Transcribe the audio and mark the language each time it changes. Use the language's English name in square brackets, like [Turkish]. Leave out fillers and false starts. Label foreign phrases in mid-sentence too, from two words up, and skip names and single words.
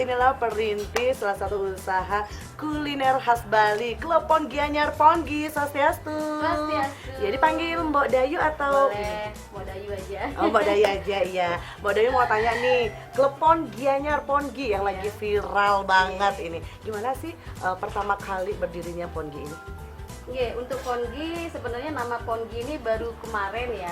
[Indonesian] Inilah perintis salah satu usaha kuliner khas Bali, Klepon Gianyar Ponggi. Swastiastu. Swastiastu. Ya dipanggil Mbok Dayu atau? Boleh, Mbok Dayu aja. Oh Mbok Dayu aja ya. Mbok Dayu mau tanya nih, Klepon Gianyar Ponggi yang lagi viral banget ini. Gimana sih pertama kali berdirinya Ponggi ini? Iya, untuk Ponggi sebenarnya nama Ponggi ini baru kemarin ya.